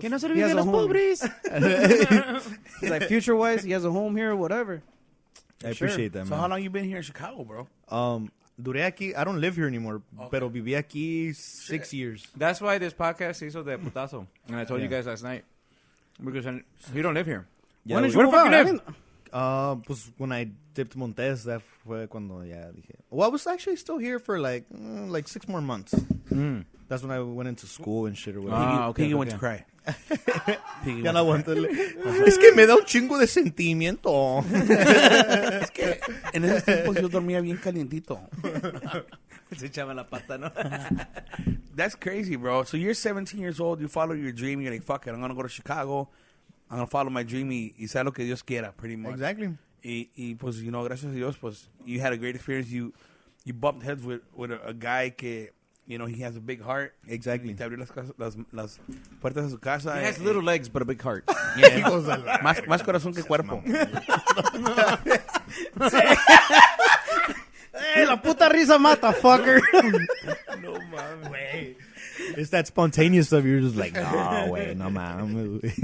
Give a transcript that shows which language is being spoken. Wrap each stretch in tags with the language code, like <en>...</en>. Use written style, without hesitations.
<es>que no se olvide los pobres.</es> <en>He's like, future-wise, he has a home here, whatever. I appreciate that, man. So how long you been here in Chicago, bro?</en> <es>Duré aquí.</es> <en>I don't live here anymore,</en> <es>pero viví aquí</es> <en>6 years. That's why this podcast</en> <es>se hizo de putazo.</es> <en>And I told you guys last night. Because you don't live here. Yeah, When did you where move the fuck out? you live?</en> <es>Pues</es> <en>when I dipped Montez, that</en> <es>fue cuando ya dije.</es> <en>Well, I was actually still here for like 6 more months. That's when I went into school and shit or whatever. Piggy went to cry.</en> <es>Ya no aguanto. Es que me da un chingo de sentimiento. Es que en esos tiempos yo dormía bien calientito. Se echaba la pata, ¿no?</es> <en>That's crazy, bro. So you're 17 years old. You follow your dream. You're like, fuck it. I'm going to go to Chicago. I'm going to follow my dream</en> <es>y sea lo que Dios quiera,</es> <en>pretty much. Exactly.</en> <es>Y pues,</es> <en>you know,</en> <es>gracias a Dios, pues,</es> <en>you had a great experience. You bumped heads with a guy que, you know, he has a big heart. Exactly.</en> <es>Y te abrió las puertas de su casa.</es> <en>He has little legs, but a big heart.</en> <es>Yeah. Más corazón que cuerpo. Hey, la puta risa mata,</es> <en>fucker.</en> <es>No mames.</es> <en>It's that spontaneous stuff. You're just like,</en> <es>no, güey, no mames.</es>